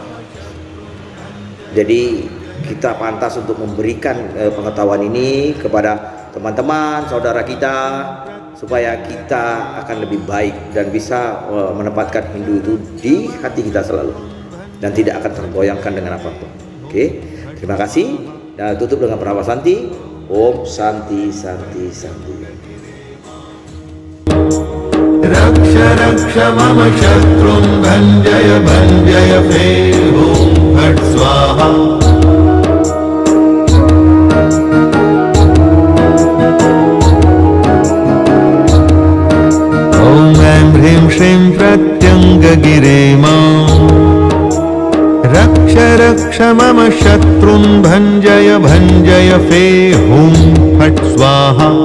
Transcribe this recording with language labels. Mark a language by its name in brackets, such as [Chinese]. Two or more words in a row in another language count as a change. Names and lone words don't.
[Indonesian] Jadi kita pantas untuk memberikan pengetahuan ini kepada teman-teman, saudara kita, supaya kita akan lebih baik dan bisa menempatkan Hindu itu di hati kita selalu dan tidak akan tergoyangkan dengan apapun. Oke, terima kasih. Dan tutup dengan [Sanskrit] pranava santi. Om Santi Santi Santi. Raksha raksha mama shatrun bhanjaya fe Om Phat Swaha. Hrim Shrim Pratyanga Gire Mam Raksha Raksha Mama Shatrun Bhanjaya Fe Hum Phat Swaha.